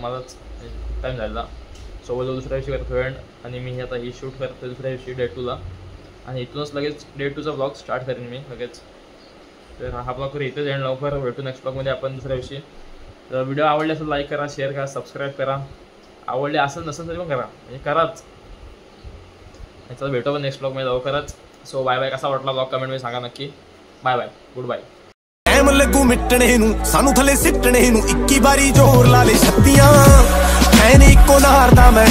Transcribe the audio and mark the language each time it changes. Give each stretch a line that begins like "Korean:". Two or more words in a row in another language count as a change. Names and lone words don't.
Marathi: मलाच टाईम झाला सोबत दुसऱ्या दिवशी करतो एंड आणि मी आता ही शूट करतो दुसऱ्या दिवशी Day 2ला आणि इथूनच लगेच Day 2चा ब्लॉग स्टार्ट करेन मी लगेच तर हा ब्लॉग करी इथेच एंड लवकर भेटू नेक्स्ट ब्लॉगमध्ये आपण दुसऱ्या दिवशी तर व्हिडिओ आवडले असेल लाईक करा शेअर करा सबस्क्राईब करा आवडले असेल नसेल तरी पण करा म्हणजे कराच याचा भेटू पण नेक्स्ट ब्लॉगमध्ये लवकरच
English: so bye bye
Marathi: कसा वाटला ब्लॉग कमेंटमध्ये सांगा नक्की
English: bye bye good bye
Punjabi: ਟਾਈਮ ਲੱਗੂ ਮਿਟਣੇ ਨੂੰ ਸਾਨੂੰ ਥੱਲੇ ਸਿੱਟਣੇ ਨੂੰ 21 ਵਾਰੀ ਜ਼ੋਰ ਲਾ ਲੈ ਛੱਤੀਆਂ ਐ ਨੀ ਇੱਕੋ ਨਾਰ ਦਾ ਮੈਂ